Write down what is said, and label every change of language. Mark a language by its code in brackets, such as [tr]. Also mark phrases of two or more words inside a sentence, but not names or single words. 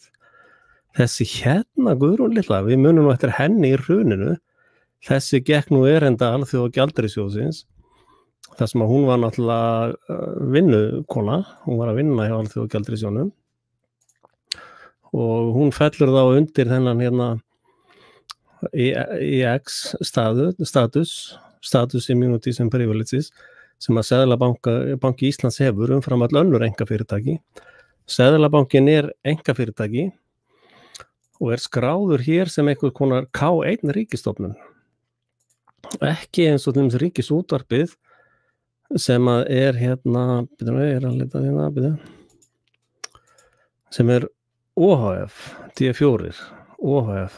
[is] Þessi hérna Guðrún litla, við munum nú eftir henni í hruninu. Þessi gekk nú erinda Alþjóða gjaldeyrisjóðsins. Það sem að hún var náttúrulega vinnukona. Hún var að vinna hjá Alþjóða gjaldeyrisjóðnum. Og hún fellur þá undir þennan hérna [en] EX status immunities and privileges, [is] sem að Seðlabanki Íslands hefur umfram all önnur einkafyrirtæki. Seðlabankin einkafyrirtæki og skráður hér sem einhver konar K1 ríkisstofnun. Ekki eins og þeim ríkisútvarpið sem að hérna, sem OHF, D4, OHF.